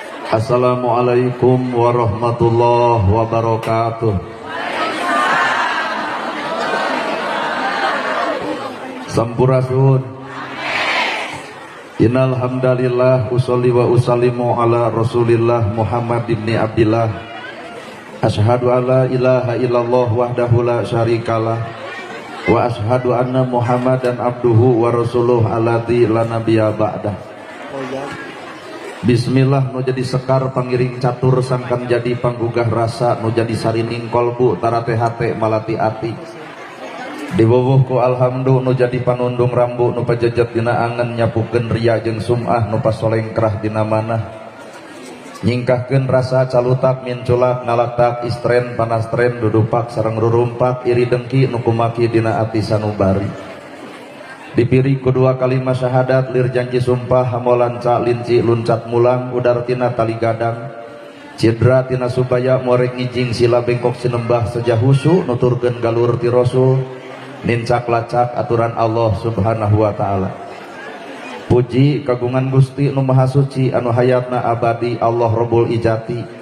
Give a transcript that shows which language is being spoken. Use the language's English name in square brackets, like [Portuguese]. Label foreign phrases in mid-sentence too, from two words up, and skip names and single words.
[Arabic] السلام عليكم ورحمة الله وبركاته. [Sundanese] Sampurasun. [Arabic] إن الحمد لله أصلي وأسلم على رسول الله محمد بن عبد الله. أشهد أن لا إله إلا الله وحده لا شريك له وأشهد أن محمدا عبده ورسوله الذي لا نبي بعده. [Sundanese] Bismillah nu jadi sekar pangiring catur sangkan jadi panggugah rasa nu jadi sarining kolbu tarate hate malati ati. Diwuwuh ku alhamdulillah nu jadi panundung rambu nu pajejet dina angen nyapukeun ria jeung sum'ah nu pasolengkrah dina manah. Nyingkahkeun rasa calutak minculak ngalatak istren panastren dudupak sareng rurumpak iri dengki nu kumaki dina ati sanubari. Dipiri kedua kalimat syahadat lir janji sumpah hamolan ca linci luncat mulang udar tina tali gadang cidra tina supaya morek ngijing sila bengkok sinembah sejahusu nuturkeun galur ti rasul nincak lacak aturan [Arabic] الله سبحانه وتعالى. [Sundanese] Puji kagungan Gusti nu maha suci anu hayatna abadi Allah [Arabic] رب العزة.